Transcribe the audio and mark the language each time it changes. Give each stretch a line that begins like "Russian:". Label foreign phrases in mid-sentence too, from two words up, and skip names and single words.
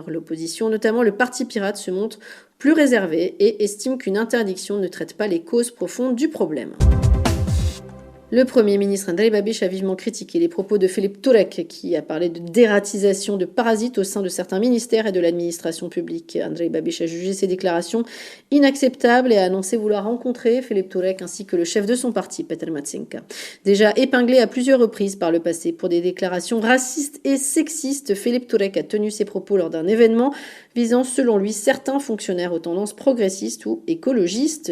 French: L'opposition, notamment le Parti pirate, se montre plus réservé et estime qu'une interdiction ne traite pas les causes profondes du problème. Le Premier ministre Andrej Babiš a vivement critiqué les propos de Filip Turek, qui a parlé de dératisation de parasites au sein de certains ministères et de l'administration publique. Andrej Babiš a jugé ces déclarations inacceptables et a annoncé vouloir rencontrer Filip Turek ainsi que le chef de son parti, Petr Matčenka. Déjà épinglé à plusieurs reprises par le passé pour des déclarations racistes et sexistes, Filip Turek a tenu ses propos lors d'un événement visant, selon lui, certains fonctionnaires aux tendances progressistes ou écologistes.